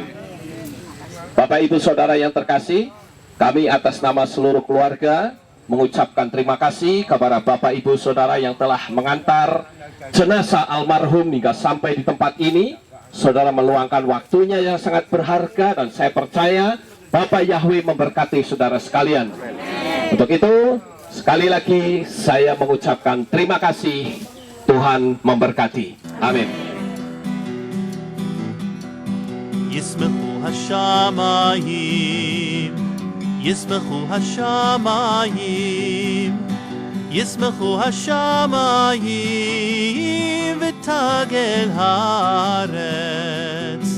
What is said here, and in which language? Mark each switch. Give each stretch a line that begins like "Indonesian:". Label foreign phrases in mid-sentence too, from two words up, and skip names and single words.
Indonesian: Bapak Ibu Saudara yang terkasih, kami atas nama seluruh keluarga mengucapkan terima kasih kepada Bapak Ibu Saudara yang telah mengantar jenazah almarhum hingga sampai di tempat ini. Saudara meluangkan waktunya yang sangat berharga, dan saya percaya Bapak Yahweh memberkati saudara sekalian. Untuk itu, sekali lagi saya mengucapkan terima kasih. Tuhan memberkati. Amin.
Hebrew: ישמחו השמים, ישמחו השמים, ישמחו השמים, ותגל הארץ.